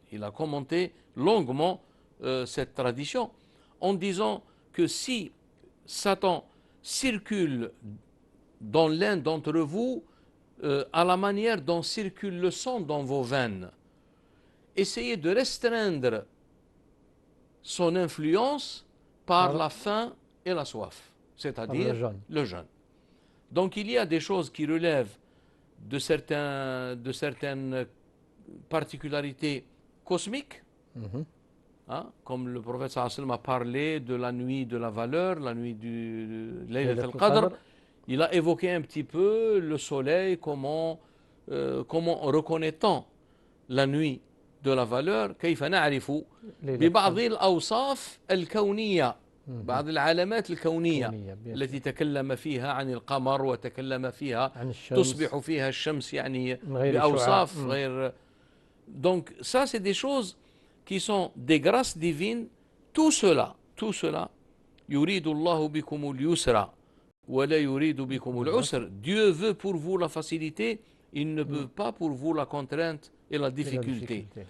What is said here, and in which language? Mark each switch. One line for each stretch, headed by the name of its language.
French: Il a commenté longuement cette tradition en disant que si Satan circule dans l'un d'entre vous à la manière dont circule le sang dans vos veines, essayez de restreindre son influence par la faim et la soif, c'est-à-dire le jeûne. Donc il y a des choses qui relèvent de certaines particularités cosmiques, comme le prophète sallallahu alayhi wa sallam a parlé de la nuit de la valeur, la nuit du Laylat al-Qadr. Il a évoqué un petit peu le soleil, comment reconnaît-on la nuit de la valeur,
Arabic: كيف نعرف ببعض الأوصاف الكونية، بعض العلامات الكونية التي تكلم فيها عن القمر وتكلم فيها تصبح فيها الشمس يعني بأوصاف غير.
French: Donc ça c'est des choses qui sont des grâces divines. Tout cela
Arabic: يريد الله بكم اليسر ولا يريد بكم العسر.
French: Dieu veut pour vous la facilité, il ne veut pas pour vous la contrainte et la difficulté.